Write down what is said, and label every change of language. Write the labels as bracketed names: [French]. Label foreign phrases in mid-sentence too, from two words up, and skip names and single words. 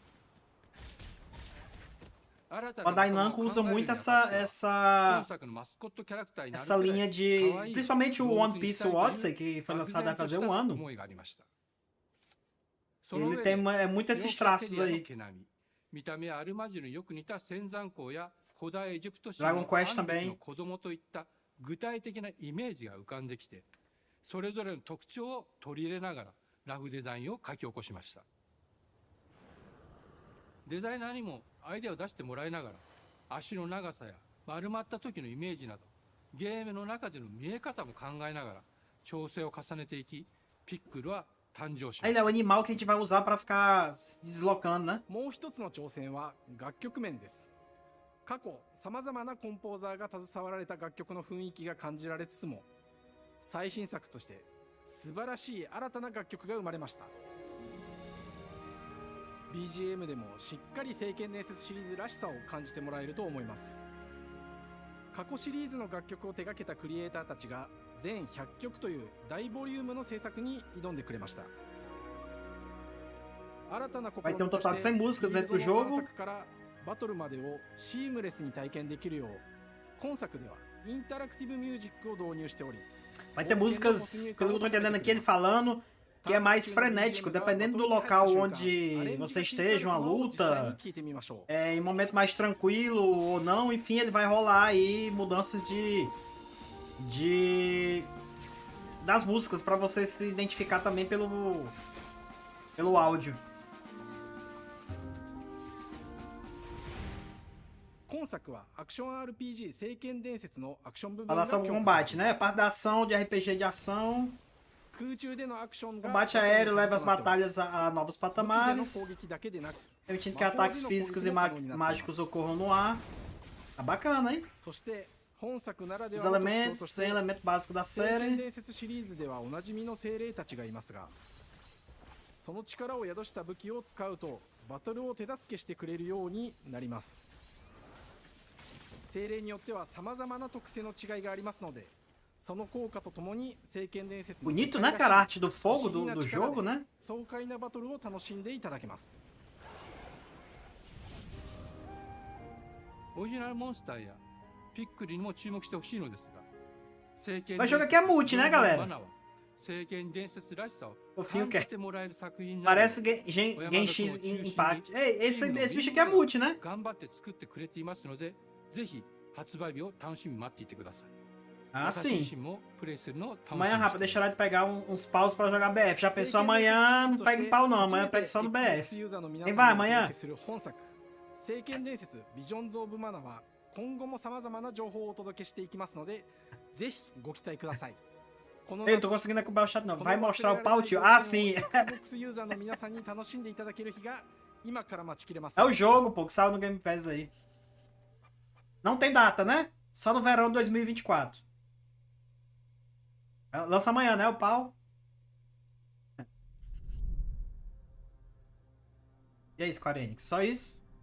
[Portuguese] Bandai Namco usa muito essa linha de... Principalmente o One Piece Odyssey, que foi lançado há fazer um ano. Ele tem muito esses traços aí. Dragon Quest também. [Japanese] 具体的なイメージが浮かんできて、それぞれの特徴を取り入れながらラフデザインを書き起こしました。デザイナーにもアイデアを出してもらいながら、足の長さや丸まった時のイメージなど、ゲームの中での見え方も考えながら調整を重ねていき、ピックルは誕生しました。 [Portuguese] Ele é o animal que a gente vai usar para ficar se deslocando, né? [Japanese] もう一つの挑戦は楽曲面です。過去さまざまなコンポーザーが携わられた楽曲の雰囲気が感じられつつも、最新作として素晴らしい新たな楽曲が生まれました。 BGM でもしっかり聖剣伝説シリーズらしさを感じてもらえると思います。過去シリーズの楽曲を手掛けたクリエイターたちが全100曲という大ボリュームの制作に挑んでくれました。 [Portuguese] Vai ter um total de 100 músicas dentro do jogo. [Japanese] バトルまでをシームレスに体験できるよう、今作ではインタラクティブミュージックを導入しており、 [Portuguese] Vai ter músicas, pelo que eu tô entendendo aqui, ele falando que é mais frenético, dependendo do local onde você esteja, uma luta, em momento mais tranquilo ou não, enfim, ele vai rolar aí mudanças das músicas para você se identificar também pelo áudio. [Japanese] 今作はアクション RPG 聖剣伝説のアクション部分 [Portuguese] Fala sobre combate, né? Parte da ação de RPG de ação. Combate aéreo leva as batalhas a novos patamares, permitindo que ataques físicos e mágicos ocorram no ar. Tá bacana, hein? Os elementos, sem elemento básico da série. [Japanese] その力を宿した武器を使うとバトルを手助けしてくれるようになります。精霊によっては様々な特性の違いがありますので、その効果とともに聖剣伝説の [Portuguese] Bonito, né, cara? A arte do fogo do jogo, né? [Japanese] 爽快なバトルを楽しんでいただけます。オリジナルモンスターやピックリにも注目してほしいのですが、聖剣 [Portuguese] Mas o jogo aqui é multi, né, galera? [Japanese] 聖剣伝説らしさを [Portuguese] Fofinho [Japanese] 感 [Portuguese] que [Japanese] じてもらえる作品 [Portuguese] Parece Genshin Impact. Ei, esse bicho aqui é multi, né? [Japanese] 頑張って作ってくれていますので、ぜひ発売日を楽しみに待っていてください。 [Portuguese] Ah, sim. Amanhã, Rafa, deixará de pegar uns paus pra jogar BF. Já pensou amanhã? Não pega em pau, não. Amanhã pega só no BF. Quem vai amanhã? [Japanese] 聖剣伝説ビジョンズ・オブ・マナは今後も様々な情報をお届けしていきますので、ぜひご期待ください。 [Portuguese] Ei, não tô conseguindo acompanhar o chat, não. Vai mostrar o pau, tio? Ah, sim. É o jogo, pô, que saiu no GamePass aí. Não tem data, né? Só no verão de 2024. Lança amanhã, né, o pau? E aí, Square Enix? Só isso?